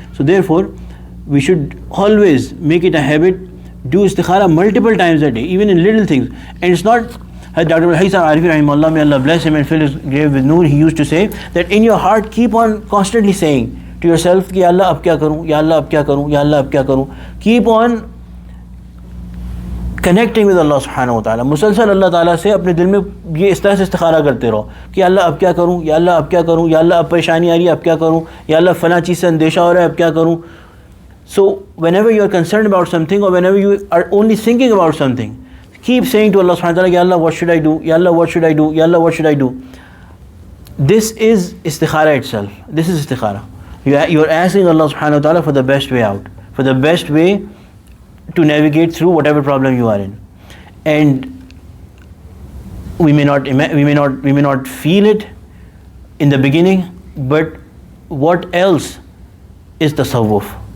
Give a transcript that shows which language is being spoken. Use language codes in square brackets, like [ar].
[en] So therefore, we should always make it a habit, do istikhara multiple times a day, even in little things. And it's not, Dr. Haisa Arifi rahimahullah, may Allah bless him and fill his grave with noor, he used to say that in your heart keep on constantly saying to yourself, [ur] Ya Allah ab kya karun, [en] Ya Allah ab kya karun, Ya Allah ab kya karun. Keep on connecting with Allah سبحانہ و تعالیٰ. [ur] مسلسل اللہ تعالیٰ سے اپنے دل میں یہ اس طرح سے استخارہ کرتے رہو کہ اللہ اب کیا کروں, یا اللہ اب کیا کروں, یا اللہ اب پریشانی آ رہی ہے اب کیا کروں, یا اللہ فلاں چیز سے اندیشہ ہو رہا ہے اب کیا کروں. [en] So whenever you are concerned about something اور whenever you are only thinking about something, keep saying to Allah سبحانہ و تعالیٰ, یا Allah what should I do, یا Allah what should I do, یا Allah what should I do. This is istikhara itself. This is استخارہ. You are asking Allah subhanahu wa ta'ala for the best way out, for the best way to navigate through whatever problem you are in. And we may not feel it in the beginning, but what else is tasawwuf?